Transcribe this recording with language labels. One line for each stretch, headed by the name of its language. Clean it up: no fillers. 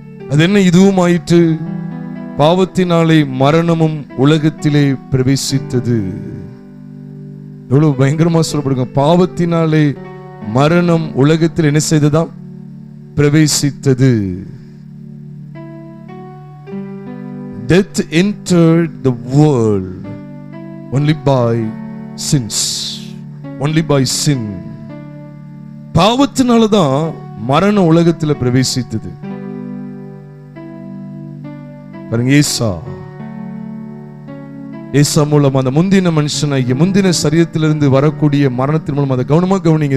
Tamil: அது என்ன இதுவும் ஆயிற்று? பாவத்தினாலே மரணமும் உலகத்திலே பிரவேசித்தது. எவ்வளவு பயங்கரமா சொல்லப்படுங்க. பாவத்தினாலே மரணம் உலகத்தில் என்ன செய்ததாம்? பிரவேசித்தது.
English: Death entered the world only by sins. Only by sin.
Tamil: பாவத்தினாலதான் மரணம் உலகத்தில் பிரவேசித்தது. பாருங்க, ஏசா மூலம் அந்த முந்தின மனுஷனாகிய முந்தின சரீரத்திலிருந்து வரக்கூடிய மரணத்தின் மூலம் அதை கவனமா கவனிங்க.